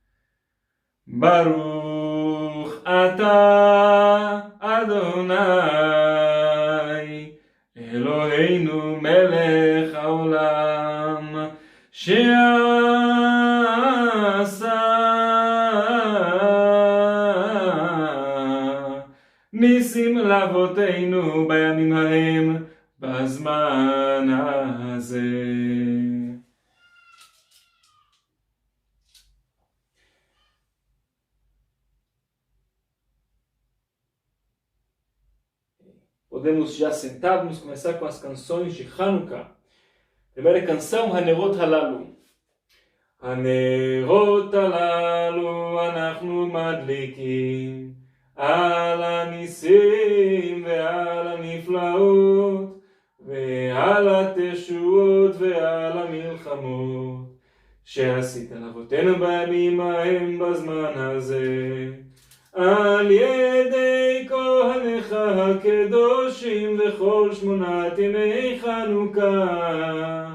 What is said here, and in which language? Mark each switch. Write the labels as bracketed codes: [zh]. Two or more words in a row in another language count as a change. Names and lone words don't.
[he] ברוך אתה ה' אלוהינו מלך העולם ניסים לאבותינו בימים ההם בזמן הזה. [pt] Podemos já sentar, vamos começar com as canções de Hanukkah. Primeira canção, [he] הנרות הללו. הנרות הללו אנחנו מדליקים על הניסים ועל הנפלאות ועל התשועות ועל המלחמות שעשית לאבותינו בימים ההם בזמן הזה על ידי כהניך הקדושים וכל 8 ימי חנוכה.